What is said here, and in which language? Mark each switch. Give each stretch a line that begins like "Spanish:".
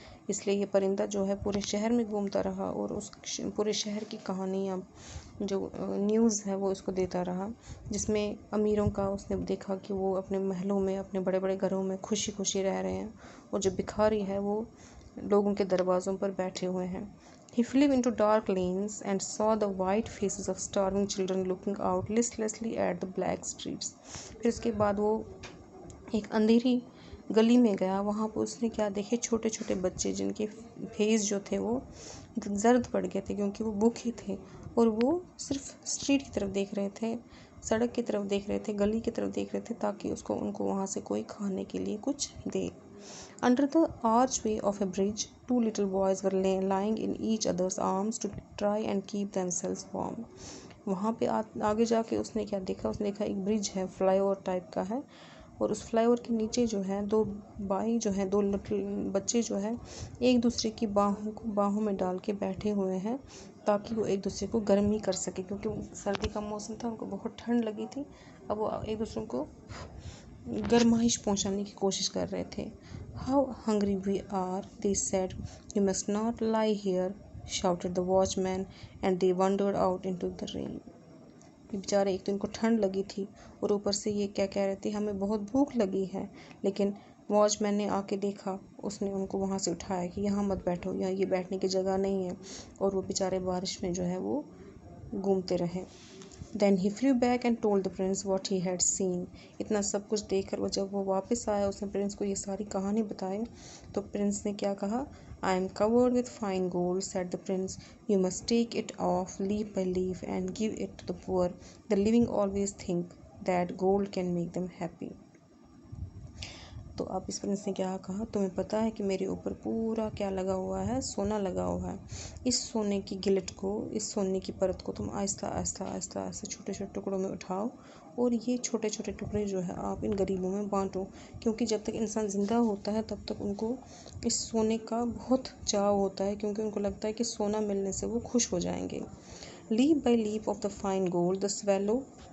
Hindi: इसलिए ये परिंदा जो है पूरे शहर में घूमता रहा और उस पूरे शहर की कहानियाँ जो न्यूज़ है वो इसको देता रहा, जिसमें अमीरों का उसने देखा कि वो अपने महलों में, अपने बड़े बड़े घरों में खुशी खुशी रह रहे हैं और जो भिखारी है वो लोगों के दरवाज़ों पर बैठे हुए हैं।
English: He flew into dark lanes and saw the white faces of starving children looking out listlessly at the black streets.
Hindi: फिर उसके बाद वो एक अंधेरी गली में गया। वहाँ पर उसने क्या देखे, छोटे छोटे बच्चे जिनके फेस जो थे वो जर्द पड़ गए थे क्योंकि वो भूखे थे और वो सिर्फ स्ट्रीट की तरफ देख रहे थे, सड़क की तरफ देख रहे थे, गली की तरफ देख रहे थे ताकि उनको वहाँ से कोई खाने के लिए कुछ दे।
English: Under the archway of a bridge, two little boys were lying in each other's arms to try and keep themselves warm.
Hindi: वहाँ पे आगे जाके उसने क्या देखा, उसने देखा एक ब्रिज है, फ्लाईओवर टाइप का है और उस फ्लाईओवर के नीचे जो है दो बच्चे जो है एक दूसरे की बाहों में डाल के बैठे हुए हैं ताकि वो एक दूसरे को गर्मी कर सके क्योंकि सर्दी का मौसम था, उनको बहुत ठंड लगी थी। अब वो एक दूसरे को गर्माइश पहुंचाने की कोशिश कर रहे थे।
English: How hungry we are, they said. You must not lie here, shouted the watchman, and they wandered out into the rain.
Hindi: बेचारे, एक तो इनको ठंड लगी थी और ऊपर से ये क्या कह रहे थे, हमें बहुत भूख लगी है। लेकिन वॉचमैन ने आके देखा, उसने उनको वहाँ से उठाया कि यहाँ मत बैठो, यहाँ ये बैठने की जगह नहीं है, और वो बेचारे बारिश में जो है वो घूमते रहे।
English: Then he flew back and told the prince what he had seen.
Hindi: इतना सब कुछ देखकर वो जब वो वापस आया, उसने प्रिंस को ये सारी कहानी बताई। तो प्रिंस ने क्या कहा,
English: I am covered with fine gold, said the prince. You must take it off leaf by leaf and give it to the poor. The living always think that gold can make them happy.
Hindi: तो अब इस Prince ने क्या कहा, तुम्हें पता है कि मेरे ऊपर पूरा क्या लगा हुआ है, सोना लगा हुआ है। इस सोने की गिलट को, इस सोने की परत को तुम आहिस्ता आहिस्ता आहिस्ता आहिस्ता छोटे छोटे टुकड़ों में उठाओ और ये छोटे छोटे टुकड़े जो है आप इन गरीबों में बांटो, क्योंकि जब तक इंसान ज़िंदा होता है तब तक उनको इस सोने का बहुत चाव होता है, क्योंकि उनको लगता है कि सोना मिलने से वो खुश हो जाएंगे।
English: leaf by leaf of the fine gold the swallow